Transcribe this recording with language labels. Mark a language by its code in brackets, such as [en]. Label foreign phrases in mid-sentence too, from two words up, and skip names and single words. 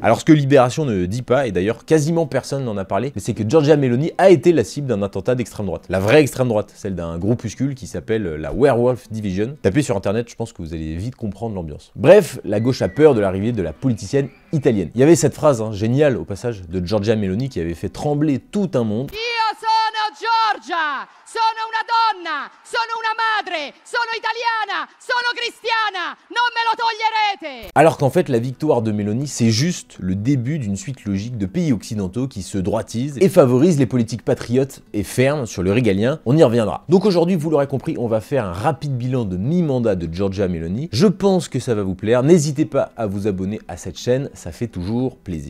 [fr] Alors ce que Libération ne dit pas, et d'ailleurs quasiment personne n'en a parlé, mais c'est que Giorgia Meloni a été la cible d'un attentat d'extrême droite. La vraie extrême droite, celle d'un groupuscule qui s'appelle la Werewolf Division. Tapez sur internet, je pense que vous allez vite comprendre l'ambiance. Bref, la gauche a peur de l'arrivée de la politicienne italienne. Il y avait cette phrase géniale au passage de Giorgia Meloni qui avait fait trembler tout un monde. [it] Io sono Giorgia, sono una donna, sono una madre, sono italiana, sono cristiana, non me lo toglierete. [fr] Alors qu'en fait la victoire de Meloni c'est juste le début d'une suite logique de pays occidentaux qui se droitisent et favorisent les politiques patriotes et fermes sur le régalien, on y reviendra. Donc aujourd'hui vous l'aurez compris, on va faire un rapide bilan de mi-mandat de Giorgia Meloni. Je pense que ça va vous plaire, n'hésitez pas à vous abonner à cette chaîne, ça fait toujours plaisir.